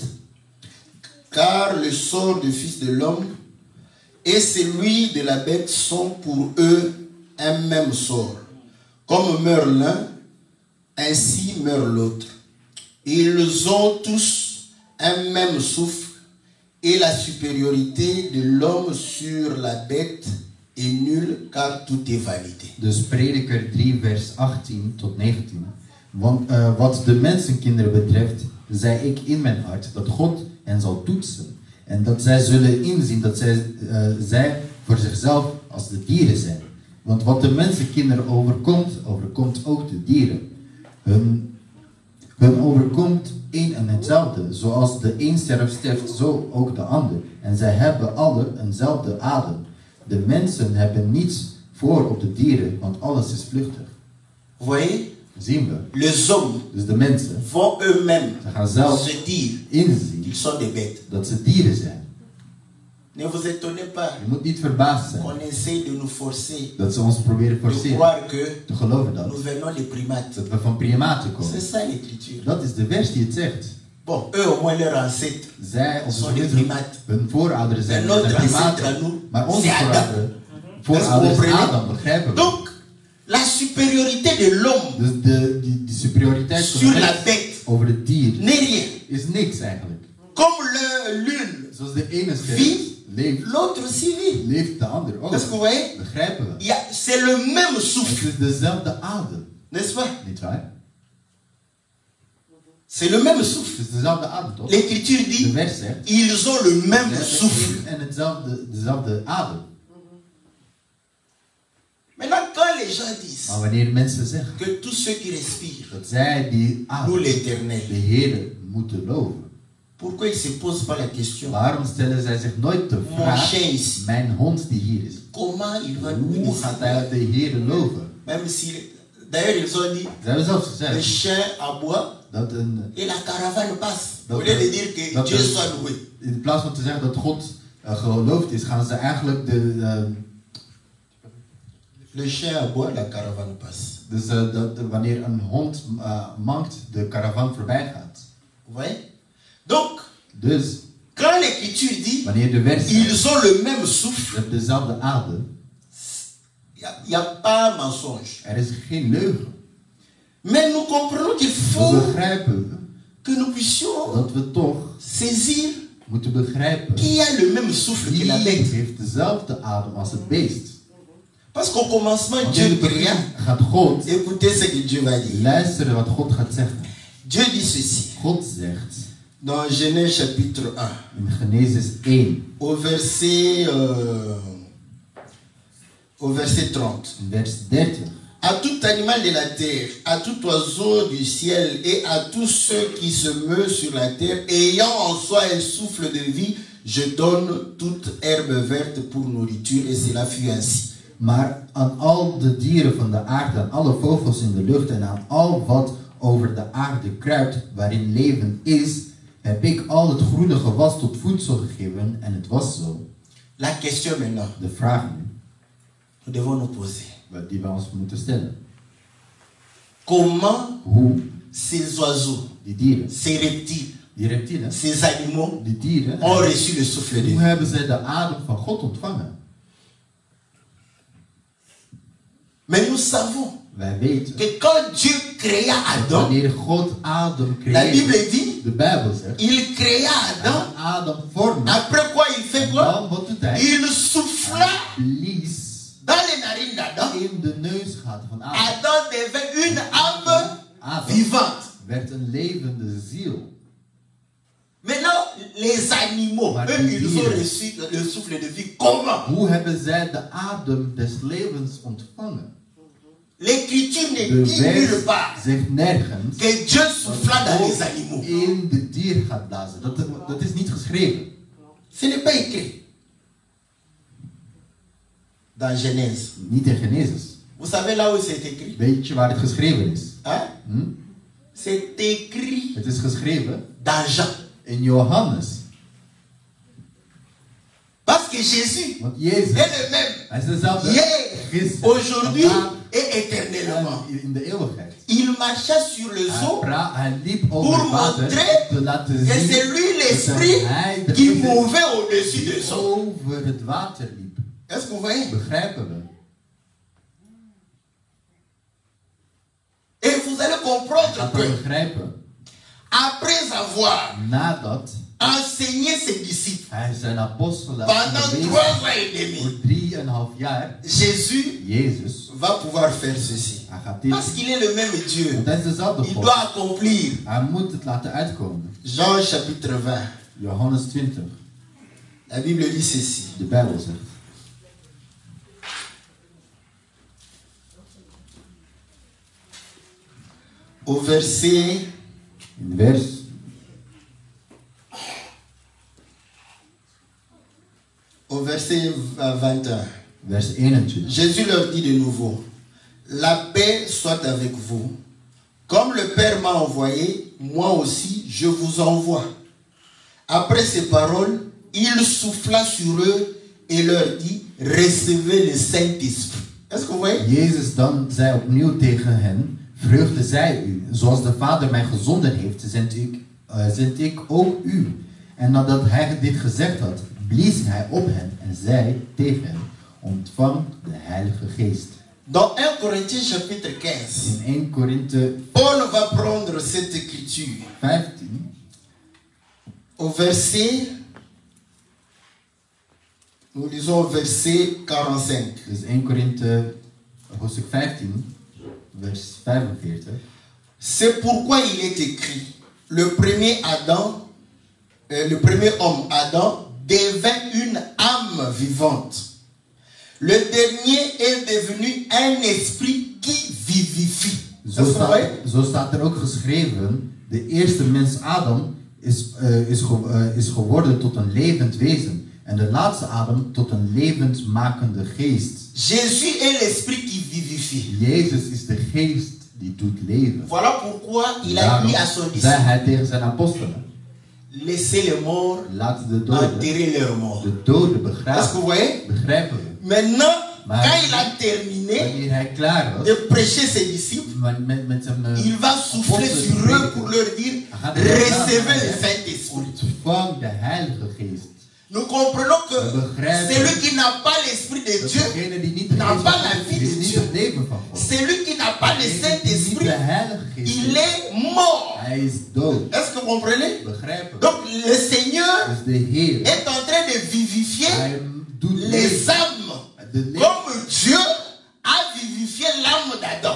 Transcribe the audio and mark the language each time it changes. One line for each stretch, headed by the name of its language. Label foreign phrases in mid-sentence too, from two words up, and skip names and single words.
French: Car le sort du fils de l'homme et celui de la bête sont pour eux un même sort. Comme meurt l'un, ainsi meurt l'autre. Ils ont tous un même souffle et la supériorité de l'homme sur la bête est nulle car tout est vanité.
Dutch: dus Prediker 3 vers 18 tot 19. Want wat de mensenkinderen betreft, zei ik in mijn hart dat God hen zal toetsen. En dat zij zullen inzien dat zij voor zichzelf als de dieren zijn. Want wat de mensenkinderen overkomt, overkomt ook de dieren. Hun overkomt één en hetzelfde. Zoals de een sterft, zo ook de ander. En zij hebben alle eenzelfde adem. De mensen hebben niets voor op de dieren, want alles is vluchtig.
French: Vous voyez,
Dutch: Zien we.
French: les hommes
Dutch: Dus de mensen,
French: vont eux-mêmes
Dutch: ze gaan zelf
French: se dire
Dutch: inzien
French: qu'ils sont des bêtes.
Dutch: dat ze dieren zijn.
French: Ne vous étonnez pas
Dutch: Je moet niet verbaasd zijn
French: qu'on essaye de nous forcer
Dutch: dat ze ons proberen
French: de
Dutch: forceren
French: croire que
Dutch: te geloven
French: nous venons des primates.
Dutch: dat we van primaten
French: C'est
Dutch: komen.
French: ça l'écriture.
Dutch: Dat is de vers die het zegt.
French: Bon, eux au moins leur ancêtre.
Dutch: Zij, onze
French: Sont des
Dutch: familie,
French: primates.
Dutch: hun voorouders zijn
French: En notre
Dutch: primaten.
French: ancêtre à nous,
Dutch: Maar onze
French: c'est Adam.
Dutch: voorouders
French: Est-ce que vous
Dutch: Adam, begrijpen we.
French: Donc, la supériorité de l'homme
Dutch: Dus die superioriteit van
French: sur
Dutch: de
French: la
Dutch: mens
French: bête
Dutch: over het dier
French: n'est rien.
Dutch: is niks eigenlijk.
French: Comme l'une
Dutch: Zoals de ene
French: vit,
Dutch: sterft, leeft,
French: l'autre aussi vit.
Dutch: leeft de ander ook.
French: Est-ce que vous voyez?
Dutch: Begrijpen we.
French: C'est le même
Dutch: Het
French: souffle,
Dutch: is dezelfde adem.
French: n'est-ce pas?
Dutch: Niet waar?
French: C'est le même
Dutch: Het
French: souffle.
Dutch: is dezelfde adem toch?
French: L'écriture
Dutch: De
French: dit,
Dutch: vers zegt,
French: ils ont le
Dutch: ze
French: même
Dutch: hebben
French: souffle.
Dutch: één en dezelfde adem.
French: Maintenant, quand les gens disent
Dutch: Maar wanneer mensen zeggen
French: que tous ceux qui respirent
Dutch: dat zij die
French: louent
Dutch: adem,
French: l'éternel,
Dutch: de Heer, moeten loven,
French: pourquoi ils ne se posent pas la question,
Dutch: waarom stellen zij zich nooit de
French: mon
Dutch: vraag,
French: chien ici,
Dutch: mijn hond die hier is,
French: comment il va louer
Dutch: hoe
French: le
Dutch: gaat
French: Seigneur?
Dutch: hij de Heer loven?
French: Même si, d'ailleurs, ils ont dit,
Dutch: Ze hebben zelfs
French: le
Dutch: gezegd
French: chien aboie
Dutch: dat
French: et la caravane passe. Au
Dutch: Dat-
French: lieu de dire que
Dutch: dat-
French: Dieu soit loué.
Dutch: in plaats van te zeggen dat God geloofd is, gaan ze eigenlijk
French: Le chien aboie, la caravane passe.
Dutch: dus wanneer een hond mankt, de caravan voorbij gaat.
French: Vous voyez? Donc,
Dutch: Dus
French: quand l'écriture dit,
Dutch: wanneer de vers zegt,
French: ils ont le même
Dutch: je
French: souffle,
Dutch: hebt dezelfde adem,
French: il n'y a pas mensonge.
Dutch: er is geen leugen.
French: Mais nous comprenons qu'il
Dutch: We
French: faut
Dutch: begrijpen
French: que nous puissions
Dutch: dat we toch
French: saisir
Dutch: moeten begrijpen
French: qui a le même souffle que
Dutch: wie
French: la bête.
Dutch: heeft dezelfde adem als het beest.
French: Parce qu'au commencement,
Dutch: Want in
French: Dieu
Dutch: het begin
French: créa.
Dutch: gaat God
French: Écoutez ce que Dieu va dire.
Dutch: luisteren wat God gaat zeggen.
French: Dieu dit ceci.
Dutch: God zegt
French: Dans Genèse chapitre 1,
Dutch: in Genesis 1,
French: au verset 30.
Dutch: in vers 30.
French: à tout animal de la terre, à tout oiseau du ciel et à tous ceux qui se meuvent sur la terre, ayant en soi un souffle de vie, je donne toute herbe verte pour nourriture. Et cela fut ainsi.
Dutch: Maar aan al de dieren van de aarde, aan alle vogels in de lucht en aan al wat over de aarde kruipt, waarin leven is, heb ik al het groene gewas tot voedsel gegeven en het was zo.
French: La question maintenant,
Dutch: De vraag nu,
French: nous devons nous poser.
Dutch: die we ons moeten stellen.
French: Comment
Dutch: Hoe
French: ces oiseaux,
Dutch: die dieren,
French: ces reptiles,
Dutch: die reptielen,
French: ces animaux
Dutch: die dieren,
French: ont reçu le souffle de
Dutch: hoe
French: vie?
Dutch: hebben zij de adem van God ontvangen?
French: Mais nous savons
Dutch: Wij weten,
French: que quand Dieu créa Adam,
Dutch: wanneer God adem
French: la Bible
Dutch: creëert,
French: dit,
Dutch: de Bijbel zegt,
French: il créa Adam.
Dutch: Adam vormen,
French: Après quoi il fait quoi?
Dutch: dan wat doet hij?
French: Il souffla
Dutch: Blies
French: dans les narines d'Adam.
Dutch: in de neusgaten van Adam.
French: Adam devint une âme
Dutch: Adam
French: vivante.
Dutch: werd een levende ziel.
French: Maintenant, les animaux,
Dutch: Maar
French: eux,
Dutch: die
French: ils ont
Dutch: dieren.
French: reçu le souffle de vie. Comment?
Dutch: Hoe hebben zij de adem des levens ontvangen?
French: L'Écriture ne
Dutch: De
French: dit nulle
Dutch: wet
French: part
Dutch: zegt nergens
French: que Dieu souffla dans
Dutch: dat
French: les
Dutch: God
French: animaux.
Dutch: in de dier gaat blazen. Dat is niet geschreven.
French: Ce n'est pas écrit dans Genèse.
Dutch: Niet in Genesis.
French: Vous savez là où c'est écrit?
Dutch: Weet je waar het geschreven is?
French: Hein? Hm? C'est écrit
Dutch: Het is geschreven
French: dans Jean.
Dutch: in Johannes.
French: Parce que Jésus
Dutch: Want Jezus,
French: est le même
Dutch: hij is dezelfde
French: hier,
Dutch: gisteren,
French: aujourd'hui
Dutch: vandaag
French: et éternellement.
Dutch: en in de eeuwigheid.
French: Il marcha sur le zoo
Dutch: Hij liep over
French: pour
Dutch: het water
French: montrer
Dutch: te laten
French: que
Dutch: zien
French: c'est lui
Dutch: dat
French: l'esprit
Dutch: hij de
French: qui
Dutch: geest
French: mouvait au-dessus de son.
Dutch: over het water liep.
French: Est-ce que vous voyez?
Dutch: Begrijpen we?
French: Et vous allez comprendre
Dutch: Gaat we
French: que
Dutch: begrijpen?
French: après avoir
Dutch: Nadat
French: enseigné ses disciples
Dutch: hij zijn apostelen
French: pendant
Dutch: onderwezen
French: 3 ans et demi,
Dutch: voor 3,5 jaar,
French: Jésus
Dutch: Jezus,
French: va pouvoir faire ceci.
Dutch: hij gaat dit
French: Parce
Dutch: doen.
French: qu'il est le même Dieu.
Dutch: Want hij is dezelfde
French: Il
Dutch: God.
French: doit accomplir.
Dutch: Hij moet het laten uitkomen.
French: Jean chapitre 20.
Dutch: Johannes 20,
French: La Bible dit ceci.
Dutch: de Bijbel zegt.
French: Au verset
Dutch: In vers
French: au verset 21.
Dutch: vers 21.
French: Jésus leur dit de nouveau, la paix soit avec vous. Comme le Père m'a envoyé, moi aussi je vous envoie. Après ces paroles, il souffla sur eux et leur dit, recevez le Saint-Esprit. Est-ce que vous voyez?
Dutch: Jezus dan zei opnieuw tegen hen, vreugde zij u, zoals de Vader mij gezonden heeft, zend ik ook u. En nadat hij dit gezegd had, blies hij op hen en zei tegen hen, ontvang de Heilige Geest.
French: Dans 1 Corinthiens chapitre 15,
Dutch: In 1 Korinthe
French: Paul va prendre cette écriture
Dutch: 15,
French: au verset, nous lisons au verset 45.
Dutch: dus 1 Korinthe hoofdstuk 15, vers 45.
French: C'est pourquoi il est écrit, le premier homme Adam devint une âme vivante. Le dernier est devenu un esprit qui vivifie.
Dutch: Zo staat er ook geschreven, de eerste mens Adam is geworden tot een levend wezen. En de laatste Adam tot een levendmakende geest.
French: Jésus est l'esprit qui vivifie.
Dutch: Jezus is de geest die doet leven.
French: Voilà pourquoi il a dit à son
Dutch: Zei
French: disciple,
Dutch: hij tegen zijn apostelen,
French: laissez les morts
Dutch: laat de doden,
French: enterrer leurs morts.
Dutch: de doden
French: Est-ce que
Dutch: begraven.
French: vous voyez?
Dutch: Begrijpen we?
French: Maintenant,
Dutch: Maar
French: quand il a terminé
Dutch: wanneer hij klaar was,
French: de prêcher ses disciples,
Dutch: met zijn
French: il va souffler sur eux pour leur dire, recevez le Saint-Esprit.
Dutch: ontvang de Heilige Geest.
French: Nous comprenons que
Dutch: begrijpen.
French: celui qui n'a pas l'Esprit de Dieu,
Dutch: Degene die niet de
French: n'a
Dutch: geest
French: pas
Dutch: van
French: la
Dutch: God
French: vie
Dutch: heeft,
French: de
Dutch: is niet
French: Dieu.
Dutch: het leven van God.
French: celui qui n'a pas le
Dutch: Degene die niet
French: Saint-Esprit,
Dutch: de Heilige Geest
French: il
Dutch: heeft,
French: est mort.
Dutch: hij is dood.
French: Est-ce que vous comprenez?
Dutch: Begrijpen we?
French: Donc le Seigneur
Dutch: Dus de Heer,
French: est en train de vivifier
Dutch: hij doet
French: les
Dutch: leven.
French: âmes
Dutch: De leven.
French: comme Dieu a vivifié l'âme d'Adam.